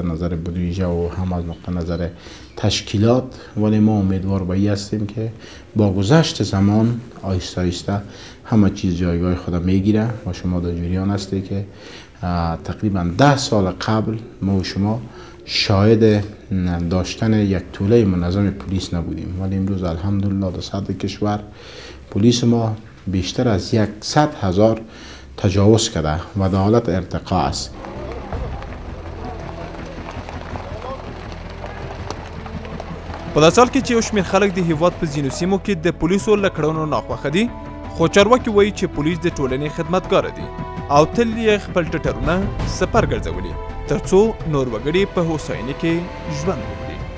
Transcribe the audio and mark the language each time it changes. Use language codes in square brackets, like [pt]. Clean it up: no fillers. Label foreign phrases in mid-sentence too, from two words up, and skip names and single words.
[fa] نظر بودجه و هم از نقطه نظر تشکیلات، ولی ما امیدوار به این هستیم که با گذشت زمان آهسته آهسته همه چیز جایگاه خود میگیره و شما در جریان هستی که تقریبا 10 سال قبل ما و شما شاهد داشتن یک توله منظم پلیس نبودیم، ولی امروز الحمدلله در سطح کشور پلیس ما بیشتر از 100,000 تجاوز کرده و در حالت ارتقا است. [ps] په دا سال کې چې یو شمېر خلک د هیواد په ځینو سیمو کې د پولیسو له کړنو ناخوښه دي، خو چارواکي وایي چې پولیس د ټولنې خدمتګاره دي او تل یې خپل ټټرونه سپر ګرځولي تر څو نور وګړي په هوساینې کې ژوند وکړي.